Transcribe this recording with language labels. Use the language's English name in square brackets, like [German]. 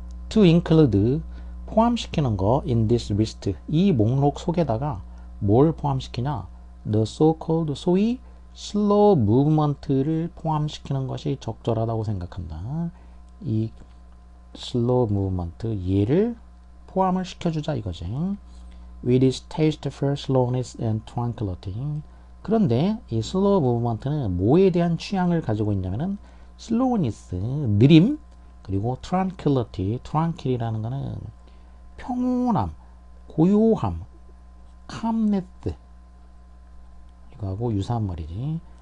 [English] To include [Korean] 포함시키는 거 [English] in this list [Korean] 이 목록 속에다가 뭘 포함시키냐? [English] The so-called [Korean] 소위 slow movement를 포함시키는 것이 적절하다고 생각한다. 이 slow movement 얘를 포함을 시켜주자 이거지. [English] With its taste for slowness and tranquility. [Korean] 그런데 이 slow movement는 뭐에 대한 취향을 가지고 있냐면은 slowness 느림 그리고 tranquil이라는 거는 평온함, 고요함, calmness 이거하고 유사한 말이지.